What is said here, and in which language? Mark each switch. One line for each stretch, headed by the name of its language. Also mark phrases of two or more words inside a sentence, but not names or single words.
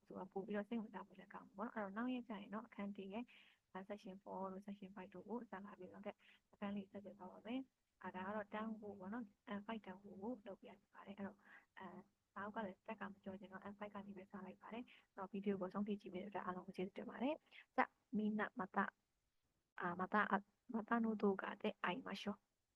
Burmese: ကပို့ပြီးတော့စိတ်ဝင်စားဖို့လည်းကောင်းပေါ့နော်အဲ့တော့နောက်ရက်ကျရင်တော့အခန်းတရဲ့ session 4တို့ session 5တို့ကိုဆက်လာပြီးတော့အခန်းလေးဆက်ကြသွားပါမယ်ဒါကတော့တန်းဖို့ပေါ့နော် N5 တန်းဖို့ကိုလုပ်ပြရပါတယ်အဲ့တော့နောက်ကလည်းတက်ကမကြောချင်တော့ N5 ကနေပဲစလိုက်ပါတယ်အဲ့တော့ဗီဒီယိုကိုဆုံးဖြတ်ကြည့်ပြီးတော့အားလုံးကိုကျေးဇူးတင်ပါတယ်
Japanese: じゃみんなまたの動画で会いましょう